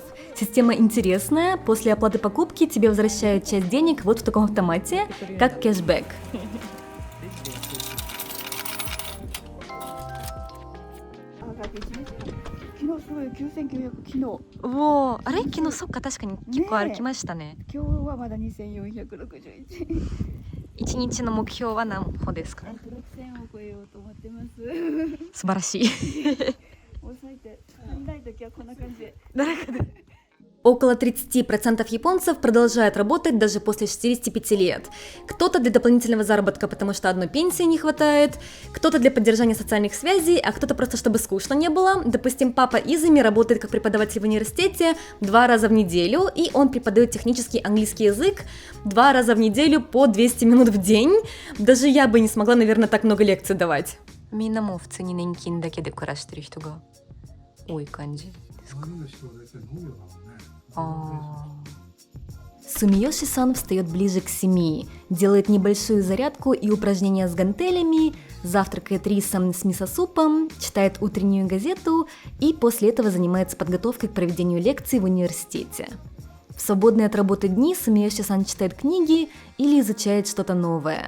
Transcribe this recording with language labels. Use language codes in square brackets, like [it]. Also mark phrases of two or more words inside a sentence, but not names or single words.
[ru] Система интересная, после оплаты покупки тебе возвращают часть денег вот в таком автомате, как кэшбэк. Во, [ja] あれ昨日そっか確かに結構歩きましたね。今日はまだ2461。 1日の目標は何歩ですか？ 6000を超えようと思ってます。素晴らしい。抑えて、足りない時はこんな感じで。 [ru] Около 30% японцев продолжают работать даже после 65 лет. Кто-то для дополнительного заработка, потому что одной пенсии не хватает, кто-то для поддержания социальных связей, а кто-то просто чтобы скучно не было. Допустим, папа Изами работает как преподаватель в университете 2 раза в неделю, и он преподает технический английский язык 2 раза в неделю по 200 минут в день. Даже я бы не смогла, наверное, так много лекций давать. [ja] みんなも普通に年金だけで暮らしてる人が多い感じですか？ [ru] Сумиёши-сан встает ближе к 7, делает небольшую зарядку и упражнения с гантелями, завтракает рисом с мисо-супом, читает утреннюю газету и после этого занимается подготовкой к проведению лекций в университете. В свободные от работы дни Сумиёши-сан читает книги или изучает что-то новое.